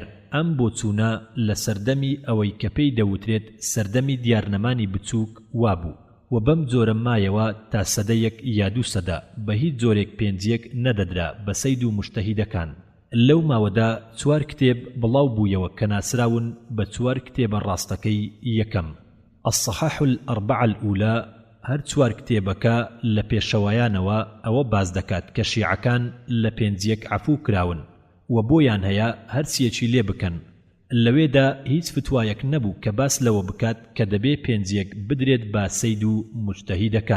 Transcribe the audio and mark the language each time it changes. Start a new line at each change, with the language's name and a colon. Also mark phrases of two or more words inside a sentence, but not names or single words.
Central Kurdish: ئەم بۆچوونە لە سەردەمی ئەوەی کە پێی دەوترێت سەردەمی دیارنەمانی بچووک وابوو، و بەم جۆرە مایەوە تا سەدەیەک یا دوو سەدە بە هیچ جۆرێک پێنجیەک نەدەدرا بە سەید و موجتەهیدەکان. لەو ماوەدا 4 کتێب بڵاو بوویەوە کە ناسراون بە 4 کتێبە ڕاستەکەی یەکەم.
Arabic: الصحاح الأربعة الأولى
Central Kurdish: هەر 4 کتێبەکە لە پێشەوایانەوە ئەوە باز دەکات کە شیعەکان لە پێنجیەک عەفو کراون و بۆیان هەیە هەرچیەکی لێ بکەن. لەوێدا هیچ فتوایەک نەبوو کە باس لەوە بکات کە دەبێ پێنجیەک بدرێت بە سەید و موجتەهیدەکان.